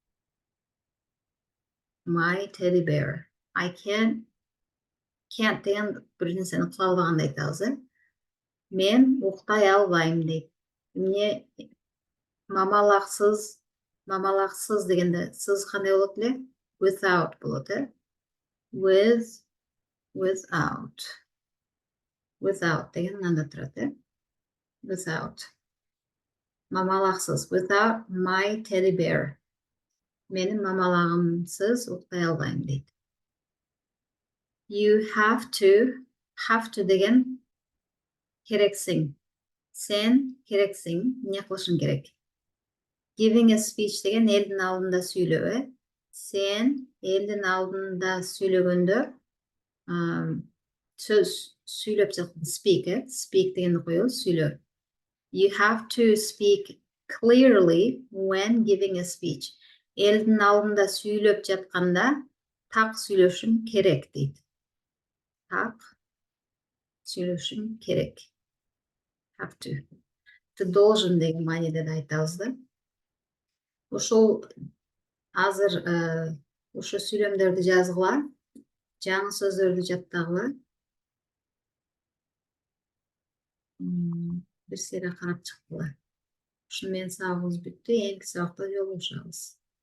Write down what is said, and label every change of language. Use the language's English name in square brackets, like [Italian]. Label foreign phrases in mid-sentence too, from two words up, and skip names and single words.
[English] My teddy bear. I can't [Kyrgyz] деген bir нерсени кыла албагандай айтабыз. Мен уктай албайм дейт. Эмне мамалаксыз дегенде сыз кандай болот эле? [English] Without болот, Without. [Kyrgyz] Without деген мынанда турат, [English] Without. Мамалаксыз. Without my teddy bear. [Kyrgyz] Менин мамалагымсыз уктай албайм дейт. [English] You have to [Kyrgyz] деген керексиң. Сен керексиң, эмне кылышың керек? [English] Giving a speech [Kyrgyz] деген элдин алдында сүйлөө. Сен элдин алдында сүйлөгөндө сөз сүйлөп жаткан [English] speak, Speak [Kyrgyz] дегенди коебуз, сүйлөө. [English] You have to speak clearly when giving a speech. [Kyrgyz] Элдин алдында сүйлөп жатканда так сүйлөшүң керек дейт. Так сүйлөшүң керек. [English] Have to. [Russian] Ты должен [Kyrgyz] деген мааниде да айтабыз да. Ошол азыр ошо сүйлөмдөрдү жазгыла, жаңы сөздөрдү жаттагыла. Бир сере карап чыктыла. Ушуну менен сабагыбыз бүттү. Эки сабакта жолугушабыз.